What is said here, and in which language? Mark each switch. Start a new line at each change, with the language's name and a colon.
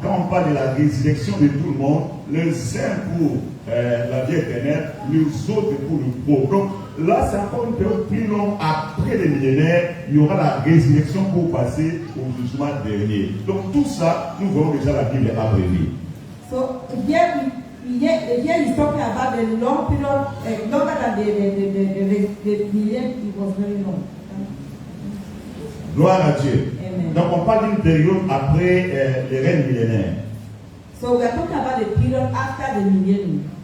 French: Quand on parle de la résurrection de tout le monde, les uns pour la vie éternelle, les autres pour le pauvre. Donc là, c'est encore une période plus longue. Après les millénaires, il y aura la résurrection pour passer au jugement dernier. Donc tout ça, nous voyons déjà la Bible abrévée.
English: So here he's talking about the long period, longer than the million. It was very long.
French: Gloire à Dieu. Amen. Donc on parle d'une période après les règnes millénaires.
English: So we are talking about the period after the millennium.